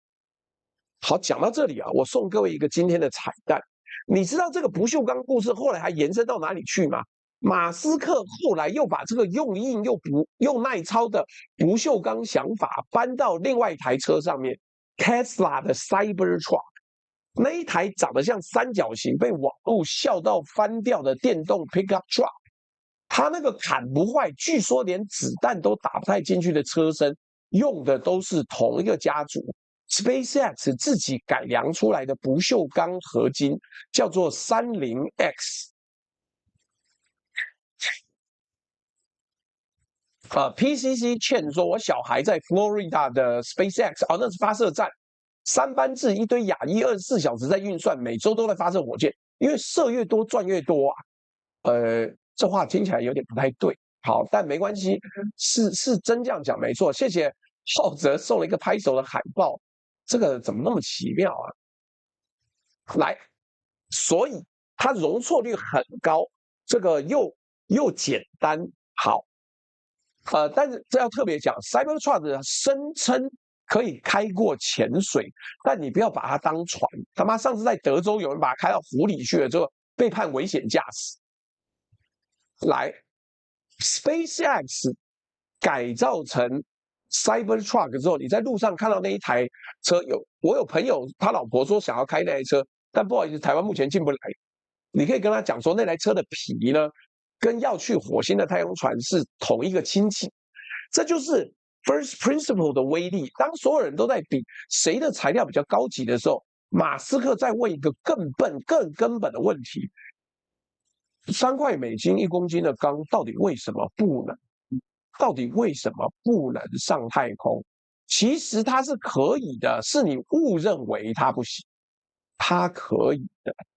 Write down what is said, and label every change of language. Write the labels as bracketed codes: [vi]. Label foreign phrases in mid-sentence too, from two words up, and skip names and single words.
[zh] 好，講到這裡啊，我送各位一個今天的彩蛋。你知道這個不鏽鋼故事後來還延伸到哪裡去嗎？馬斯克後來又把這個又硬又耐操的不鏽鋼想法搬到另外一台車上面。Tesla 的 Cybertruck 那一台長得像三角形、被網絡笑到翻掉的電動 [en] pickup truck， [zh] 它那個砍不壞，據說連子彈都打不太進去的車身，用的都是同一個家族 SpaceX 自己改良出來的不鏽鋼合金，叫做 30X。PCC 欠說，我小孩在 Florida 的 SpaceX 那是發射站，3班制一堆亞裔24小時在運算，每周都在發射火箭，因為射越多賺越多啊。這話聽起來有點不太對，好，但沒關係，是真這樣講沒錯。謝謝浩哲送了一個拍手的海報，這個怎麼那麼奇妙啊？來，所以它容錯率很高，這個又簡單，好。但是這要特別講 ，Cybertruck 聲稱可以開過潛水，但你不要把它當船。他媽上次在德州有人把它開到湖裡去了，之後被判危險駕駛。來 ，SpaceX 改造成 Cybertruck 之後，你在路上看到那一台車，我有朋友他老婆說想要開那台車，但不好意思，台灣目前進不來。你可以跟他講說，那台車的皮呢，跟要去火星的太空船是同一個親戚，這就是 [en] first principle [zh] 的威力。當所有人都在比誰的材料比較高級的時候，馬斯克在問一個更笨、更根本的問題：3塊美金1公斤的鋼，到底為什麼不能？到底為什麼不能上太空？其實它是可以的，是你誤認為它不行，它可以的。